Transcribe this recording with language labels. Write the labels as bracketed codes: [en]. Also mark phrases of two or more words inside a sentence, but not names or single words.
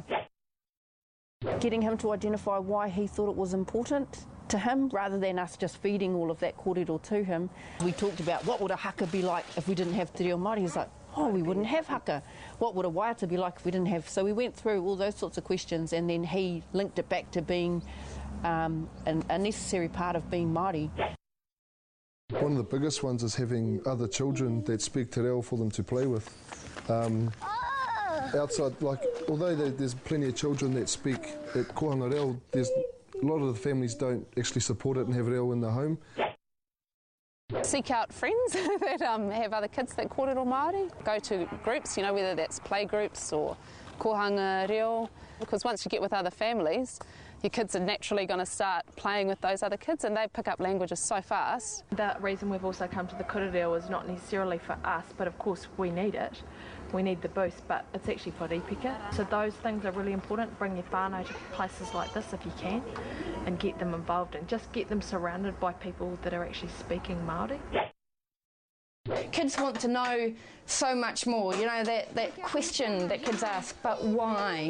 [en] Getting him to identify why he thought it was important to him, rather than us just feeding all of that kōrero to him. We talked about what would a haka be like if we didn't have [mi] te reo Māori. [en] He's like, oh, we wouldn't have haka. What would a waiata be like if we didn't have... So we went through all those sorts of questions, and then he linked it back to being a necessary part of being Māori. One of the biggest ones is having other children that speak [mi] te reo [en] for them to play with. Outside, like, although there's plenty of children that speak at [mi] kohanga reo, [en] there's a lot of the families don't actually support it and have reo in the home. Seek out friends that have other kids that [mi] kōrero Māori. [en] Go to groups, you know, whether that's play groups or [mi] kohanga reo, [en] because once you get with other families, your kids are naturally going to start playing with those other kids and they pick up languages so fast. The reason we've also come to the [mi] kura reo [en] is not necessarily for us, but of course we need it. We need the boost, but it's actually for ripika. So those things are really important. Bring your whānau to places like this if you can and get them involved and just get them surrounded by people that are actually speaking Māori. Kids want to know so much more, you know, that question that kids ask, but why?